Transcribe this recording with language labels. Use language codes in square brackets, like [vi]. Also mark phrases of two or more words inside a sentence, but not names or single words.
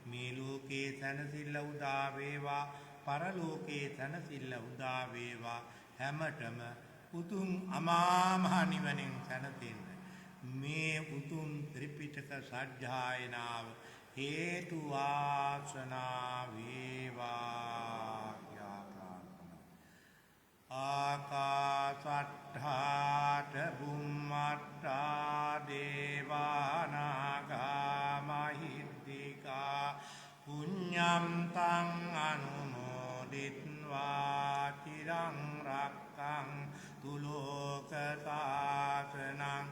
[si] මේ ලෝකේ සැනසෙල්ල උදා වේවා පරලෝකේ සැනසෙල්ල උදා වේවා හැමතෙම උතුම් අමා මහ නිවනින් සැනසෙන්න මේ උතුම් ත්‍රිපිටක සජ්ජායනාව හේතු වාසනා වේවා යා ප්‍රාර්ථනා [pi] ආකාසට්ඨාට බුම්මට්ඨා දේවානාගා මහිද්దికා පුඤ්ඤන්තං අනුමෝදිත්වා චිරං රක්ඛං තුලෝක සාසනං